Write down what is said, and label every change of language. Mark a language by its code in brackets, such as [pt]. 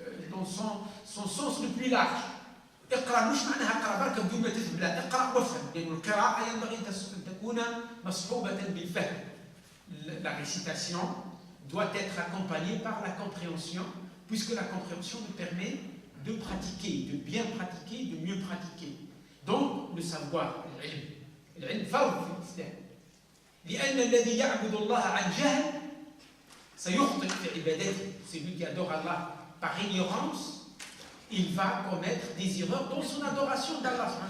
[fr] dans son sens le plus large. [ar] اقرأ مش معناها اقرأ برك بدون ما تفهم، لا اقرأ وافهم، لأن القراءة ينبغي أن تكون مصحوبة بالفهم. [fr] La récitation doit être accompagnée par la compréhension, puisque la compréhension nous permet de pratiquer, de bien pratiquer, de mieux pratiquer. Donc le savoir, [ar] العلم فرض في الإسلام. لأن الذي يعبد الله عن جهل سيخطئ في عبادته. [fr] Celui qui adore Allah par ignorance, il va commettre des erreurs dans son adoration d'Allah.